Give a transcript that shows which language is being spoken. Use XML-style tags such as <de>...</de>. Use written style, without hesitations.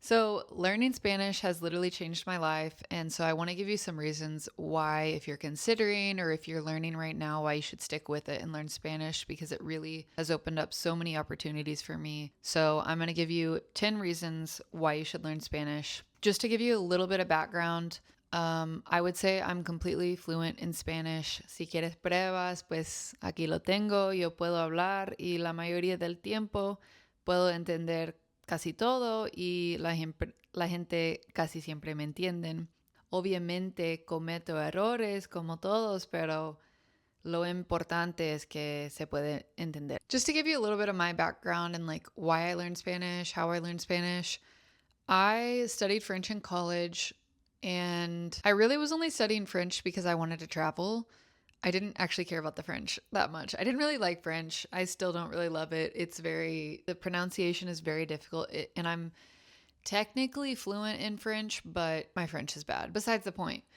<en>So, learning Spanish has literally changed my life. And so, I want to give you some reasons why, if you're considering or if you're learning right now, why you should stick with it and learn Spanish because it really has opened up so many opportunities for me. So, I'm going to give you 10 reasons why you should learn Spanish. Just to give you a little bit of background, I would say I'm completely fluent in Spanish.</en> <es>Si quieres pruebas, pues aquí lo tengo. Yo puedo hablar y la mayoría del tiempo puedo entender casi todo y la gente casi siempre me entienden. Obviamente cometo errores como todos, pero lo importante es que se puede entender.</es> <en>Just to give you a little bit of my background and like why I learned Spanish, how I learned Spanish, I studied French in college and I really was only studying French because I wanted to travel. I didn't actually care about the French that much. I didn't really like French. I still don't really love it. The pronunciation is very difficult, and I'm technically fluent in French, but my French is bad. Besides the point.</en>